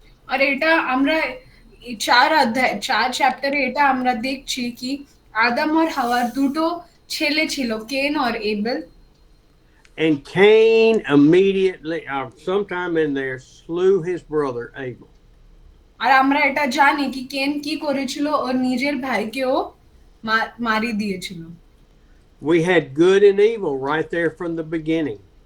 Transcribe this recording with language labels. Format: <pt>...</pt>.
<bn>আর এটা আমরা 4 চ্যাপ্টারে এটা আমরা দেখছি কি আদম আর হাওয়ার দুটো ছেলে ছিল কেন আর able.</bn> <en>And Cain immediately, sometime in there, slew his brother Abel.</en> <bn>আর আমরা এটা জানি কি কেন কি করেছিল, ওর নিজের ভাইকে ও মারি দিয়েছিল।</bn> <en>We had good and evil right there from the beginning.</en>